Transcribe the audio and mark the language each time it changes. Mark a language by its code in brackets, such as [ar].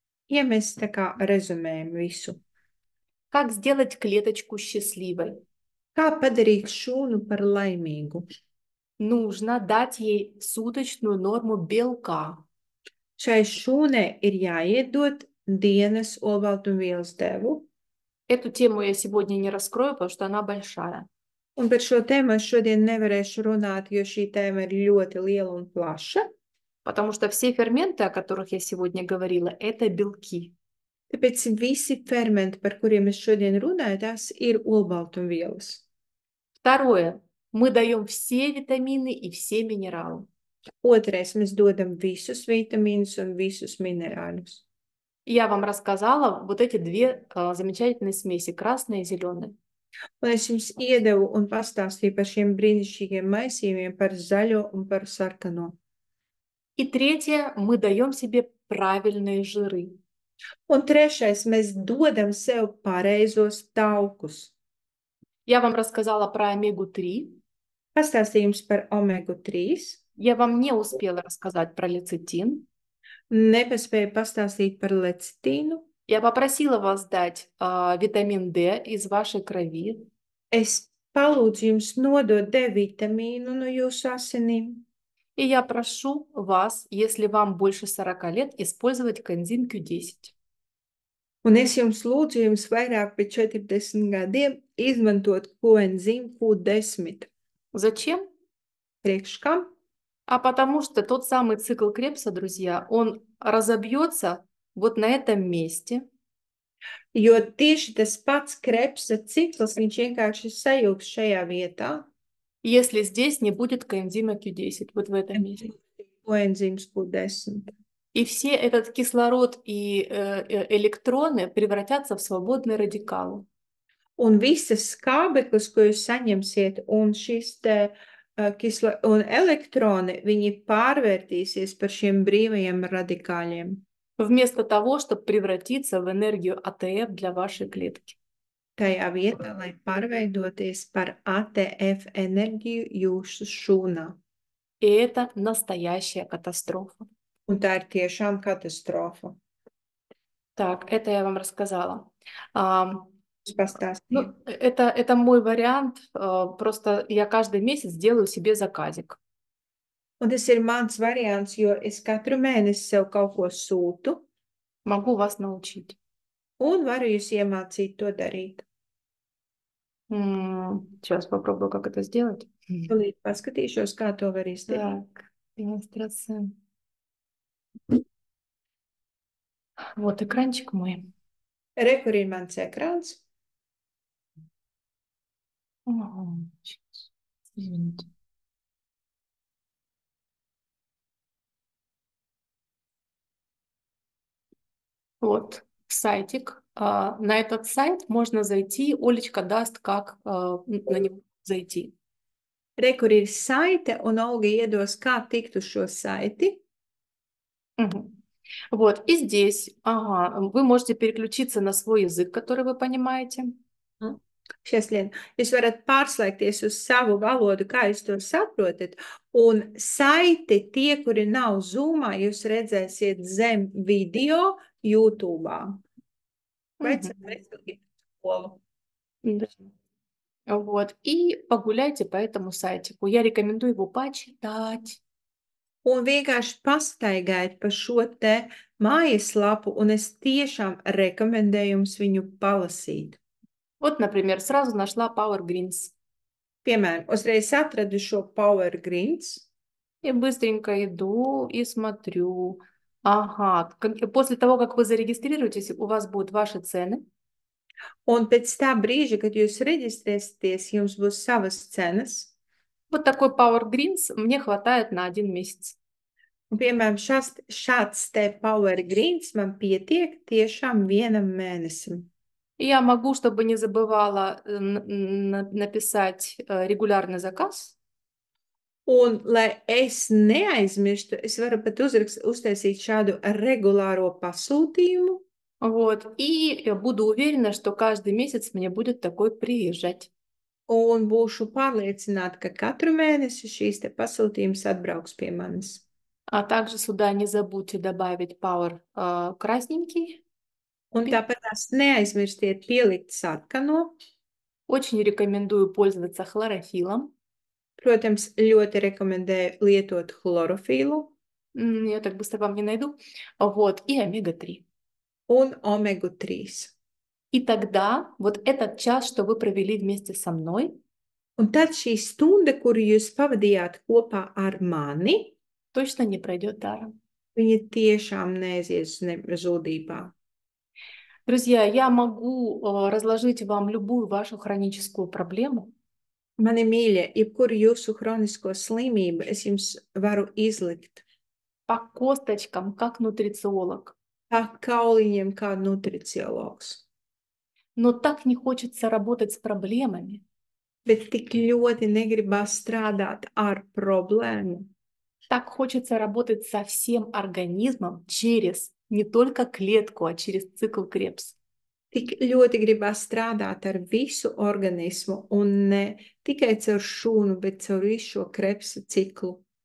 [lv] ja mēs tā kā rezumējam visu. [ru] Как сделать клеточку счастливой? [lv] Kā padarīt šūnu par laimīgu? [ru] Нужно дать ей суточную норму белка. [lv] Šai šūnai ir jāiedod dienas olbaltumvielas devu. [ru] Эту тему я сегодня не раскрою, потому что она большая. [lv] Un par šo tēmu es šodien nevarēšu runāt, jo šī tēma ir ļoti liela un plaša. [ru] Потому что все ферменты, о которых я сегодня говорила, это белки. [lv] Tāpēc visi fermenti, par kuriem es šodien runāju, tās ir olbaltumvielas. [ru] Второе. Мы даем все витамины и все минералы. [lv] Otrais, mēs dodam visus vitamīnus un visus minerāļus. [ru] Я вам рассказала вот эти две замечательные смеси, красная и зеленая. [lv] Un es jums iedevu un pastāstīju par šiem brīnišķīgiem maisījumiem, par zaļo un par sarkano. [ru] И третье, мы даем себе правильные жиры. [lv] Un trešais, mēs dodam sev pareizos taukus. [ru] Я вам рассказала про омегу-3. [lv] Pastāstīju jums par omega-3. [ru] Я вам не успела рассказать про лецитин. [lv] Nepaspēju pastāstīt par lecitīnu. [ru] Я попросила вас дать витамин D из вашей крови. [lv] Es palūdzu jums nodot D vitamīnu no jūsu asinīm. [ru] И я прошу вас, если вам больше 40 лет, использовать коэнзим Q10. [lv] Un es jums lūdzu jums vairāk par 40 gadiem izmantot koenzīmu Q10. [ru] Зачем? [lv] Priekš kam? [ru] А потому что тот самый цикл Крепса, друзья, он разобьется вот на этом месте. [lv] Jo tieši tas pats Krepsa cikls, viņš vienkārši sajūgs šajā vietā. [ru] Если здесь не будет коэнзима Q10, вот в этом месте. [lv] Koenzīms Q10. [ru] И все этот кислород и электроны превратятся в свободные радикалы. [lv] Un visas skābeklis, ko jūs saņemsiet, un šis te un elektroni, viņi pārvērtīsies par šiem brīvajiem radikāļiem. [ru] Вместо того, чтобы превратиться в энергию АТФ для вашей клетки. [lv] Tajā vietā, lai pārveidoties par ATF enerģiju jūsu šūnā. [ru] И это настоящая катастрофа. [lv] Un tā ir tiešām katastrofa. [ru] Так, это я вам рассказала. [lv] Pastāstīju. [ru] Это мой вариант. Просто я каждый месяц делаю себе заказик. [lv] Un tas ir mans variants, jo es katru mēnesi sev kaut ko sūtu. [ru] Могу вас научить. [lv] Un varu jūs iemācīt to darīt. [ru] Сейчас попробую, как это сделать. [lv] Tūlīt paskatīšos, kā to var izdarīt. [ru] Так, демонстрация. Вот экранчик мой. [lv] Re, kur ir mans ekrāns. [ru] Сейчас. Извините. Вот сайтик. На этот сайт можно зайти. Олечка даст, как на него зайти. [lv] Re, kur ir saite, un Olga iedos, kā tikt uz šo saiti. [ru] Вот, и здесь, вы можете переключиться на свой язык, который вы понимаете. [lv] Šies lien, jūs varat pārslēgties uz savu valodu, kā jūs to saprotat, un saiti tie, kuri nav Zoomā, jūs redzēsiet zem video YouTube'ā. Vai skolu. [ru] Да. Вот, и погуляйте по этому сайтику. Я рекомендую его почитать. [lv] un vienkārši pastaigājiet pa šo te mājaslapu, un es tiešām rekomendēju jums viņu palasīt. [ru] Вот, например, сразу нашла Power Greens. [lv] Piemēram, uzreiz atradu šo Power Greens. [ru] И быстренько иду и смотрю. Ага, после того, как вы зарегистрируетесь, у вас будут ваши цены. [lv] Un pēc tā brīža, kad jūs reģistrēsieties, jums būs savas cenas. [ru] Вот такой Power Greens мне хватает на 1 месяц. [lv] Un, piemēram, šāds te Power Greens man pietiek tiešām vienam mēnesim. [ru] И я могу, чтобы не забывала написать регулярный заказ. [lv] Un, lai es neaizmirstu, es varu pat uztaisīt šādu regulāro pasūtījumu. [ru] Вот. И я буду уверена, что каждый месяц мне будет такой приезжать. [lv] Un būšu pārliecināta, ka katru mēnesi šīs te pasūtījums atbrauks pie manis. [ru] А также сюда не забудьте добавить Power красненький. [lv] Un tāpat neaizmirstiet pielikt sarkano. [ru] Очень рекомендую пользоваться хлорофилом. [lv] Protams, ļoti rekomendēju lietot chlorofilu. [ru] Я так быстро вам не найду. Вот. И омега-3. [lv] Un omegu-3. [ru] И тогда вот этот час, что вы провели вместе со мной, [lv] un tad šī stunda, kuru jūs pavadījāt kopā ar mani, [ru] точно не пройдет даром. [lv] viņa tiešām neaizies zudībā. [ru] Друзья, я могу разложить вам любую вашу хроническую проблему. [lv] Mani mīļie, jebkuru jūsu hronisko slimību es jums varu izlikt. [ru] По косточкам, как нутрициолог. [lv] Pa kauliņiem kā nutriciologs. [ru] Но так не хочется работать с проблемами. [lv] Bet tik ļoti negribas strādāt ar problēmu. [ru] Так хочется работать со всем организмом через не только клетку, а через цикл Кребс. [lv] Tik ļoti gribas strādāt ar visu organismu un ne tikai caur šūnu, bet caur visu šo Krebsa ciklu.